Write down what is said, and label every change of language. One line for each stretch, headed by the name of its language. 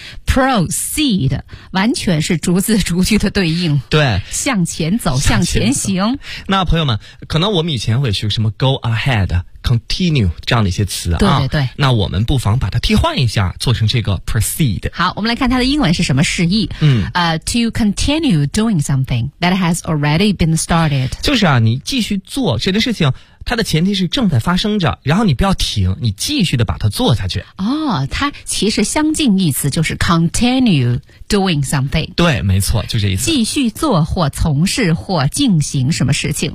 Chinese: proceed 完全是逐字逐句的对应。对。向前走，向前行。那朋友们，可能我们以前会学什么
English: go ahead。
Chinese: continue 这样的一些词啊，对对对，那我们不妨把它替换一下，做成这个 proceed。好，我们来看它的英文是什么释义。嗯，
English: to continue doing something that has already been started，
Chinese: 就是啊，你继续做这件事情，它的前提是正在发生着，然后你不要停，你继续的把它做下去。哦，它其实相近意思就是
English: continue doing something。
Chinese: 对，没错，就这意思。继续做或从事或进行什么事情。